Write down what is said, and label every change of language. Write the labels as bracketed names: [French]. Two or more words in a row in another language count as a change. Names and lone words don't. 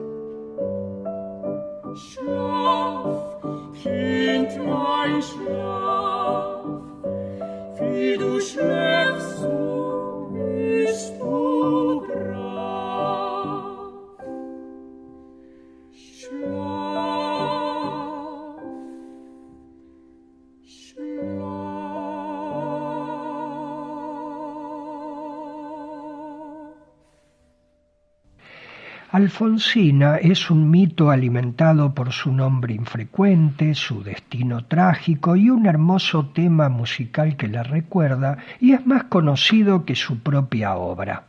[German] Schlaf, Kindlein, schlaf, wie du schläfst, so bist du brav. Schlaf, schlaf. [Spanish] Alfonsina es un mito alimentado por su nombre infrecuente, su destino trágico y un hermoso tema musical que la recuerda, y es más conocido que su propia obra.